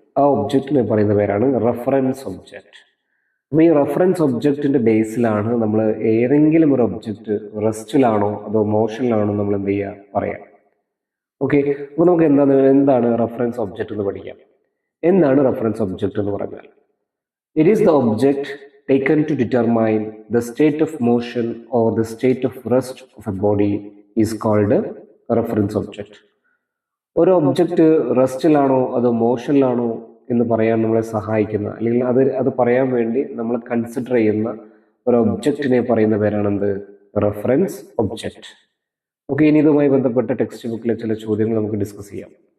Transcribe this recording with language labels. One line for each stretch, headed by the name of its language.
Malayalam: ആ ഒബ്ജക്റ്റിന് പറയുന്ന പേരാണ് റെഫറൻസ് ഒബ്ജക്റ്റ്. അപ്പോൾ ഈ റെഫറൻസ് ഒബ്ജക്റ്റിന്റെ ബേസിലാണ് നമ്മൾ ഏതെങ്കിലും ഒരു ഒബ്ജക്റ്റ് റെസ്റ്റിലാണോ അതോ മോഷനിലാണോ നമ്മൾ എന്ത് ചെയ്യുക, പറയാം. ഓക്കെ, അപ്പോൾ നമുക്ക് എന്താണ് റെഫറൻസ് ഒബ്ജക്റ്റ് എന്ന് പഠിക്കാം. എന്താണ് റെഫറൻസ് ഒബ്ജക്റ്റ് എന്ന് പറഞ്ഞാൽ?
English: It is the object taken to determine the state of motion or the state of rest of a body is called a reference object.
Malayalam: ഒരു ഒബ്ജക്റ്റ് റെസ്റ്റിലാണോ അതോ മോഷനിലാണോ എന്ന് പറയാൻ നമ്മളെ സഹായിക്കുന്ന, അല്ലെങ്കിൽ അത് പറയാൻ വേണ്ടി നമ്മൾ കൺസിഡർ ചെയ്യുന്ന ഒരു ഒബ്ജക്റ്റിനെ പറയുന്ന പേരാണ് എന്ത്? Reference object. ഓക്കെ, ഇനി ഇതുമായി ബന്ധപ്പെട്ട ടെക്സ്റ്റ് ബുക്കിലെ ചില ചോദ്യങ്ങൾ നമുക്ക് ഡിസ്കസ് ചെയ്യാം.